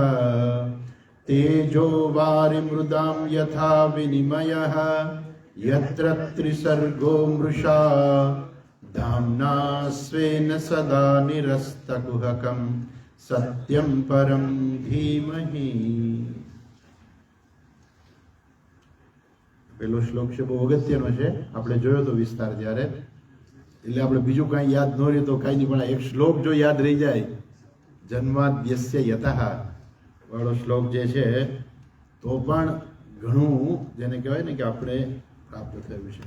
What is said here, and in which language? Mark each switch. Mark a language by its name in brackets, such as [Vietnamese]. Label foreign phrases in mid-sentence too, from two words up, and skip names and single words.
[Sanskrit] तेजो वारिमृदां यथा विनिमयः यत्र त्रिसर्गो मृषा धाम्ना स्वेन सदा निरस्तकुहकं सत्यं परं धीमहि। [Gujarati] પેલો શ્લોક છે બહુ અગત્યનો છે, આપણે જોયો તો વિસ્તાર ત્યારે, એટલે આપણે બીજું કાંઈ યાદ ન રહે તો કાંઈ નહીં, પણ એક શ્લોક જો યાદ રહી જાય, [Sanskrit] जन्माद्यस्य यतः [Gujarati] વાળો શ્લોક જે છે તો પણ ઘણું જેને કહેવાય ને કે આપણે પ્રાપ્ત થયું છે.